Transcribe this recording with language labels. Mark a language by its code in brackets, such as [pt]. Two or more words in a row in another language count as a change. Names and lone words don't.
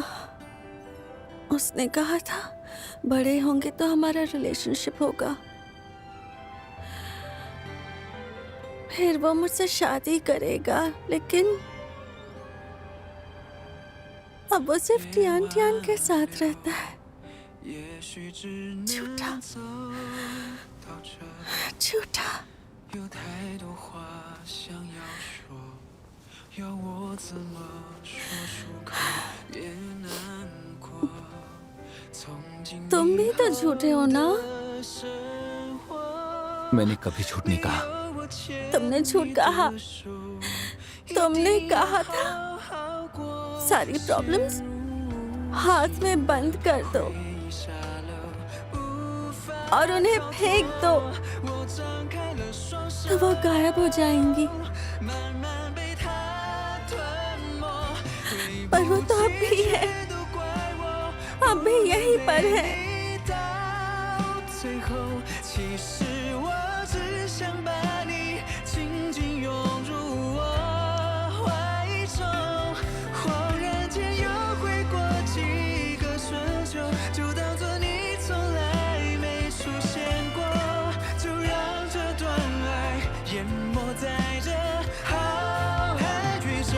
[hi] उसने कहा था बड़े होंगे तो हमारा रिलेशनशिप होगा। फिर वो मुझसे शादी करेगा, लेकिन अब वो सिर्फ टियान टियान के साथ रहता है। झूठा, झूठा। [zh] 有太多话想要说，要我怎么说出口也难过。从今 [hi] तुम भी तो झूठे हो ना? [zh] 的生活， [hi] मैंने कभी झूठ नहीं कहा। [zh] 我牵 [hi] तुमने झूठ कहा। [zh] 手， [hi] तुमने कहा था [zh] 好过 [hi] सारी प्रॉब्लम्स हाथ में बंद कर दो [zh] 下了，无法 [hi] और उन्हें फेंक दो, [zh] 我张开了双手， [hi] तो वो गायब हो जाएंगी। [zh] 慢慢被它吞没。 [hi] पर वो तो अब भी है, [zh] 都怪我。 [hi] अब भी यहीं पर है। [zh] 到最后，其实我只想把你紧紧拥入我怀中。恍然间又回过几个春秋，就当作你从来没出现过，就让这段爱淹没在这浩瀚宇宙。